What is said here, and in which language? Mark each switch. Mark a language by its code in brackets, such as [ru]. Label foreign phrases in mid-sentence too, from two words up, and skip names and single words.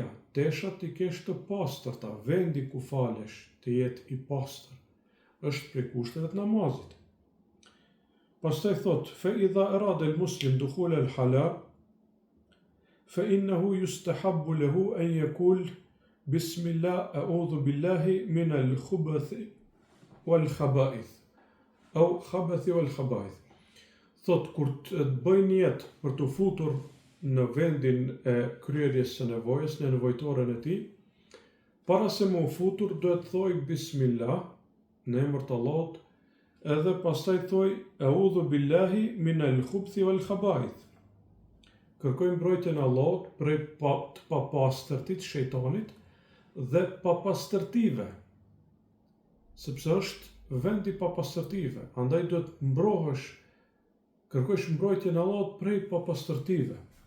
[sq] Teshat t'i kesh të pastërta, vendi ku falesh të jetë i pastër, është prej kushteve të namazit. Pastaj thot, [ar] فإذا أراد المسلم دخول الخلاء فإنه يستحب له أن يقول بسم الله أعوذ بالله من الخبث والخبائث أو الخبث والخبائث. [sq] Thot, kur të bëjnë jetë për të futur në vendin e kryerjes së nevojës, në nevojtoren e tij, para se më futur duhet thoj bismillah, në emër të Allahut, edhe pastaj thoj [ar] أعوذ بالله من الخبث والخبائث. [sq] Kërkoj mbrojtjen e Allahut prej të papastërtit shejtanit dhe papastërtive, sepse është vend i papastërtive, andaj duhet mbrohesh, kërkosh mbrojtjen e Allahut prej papastërtive.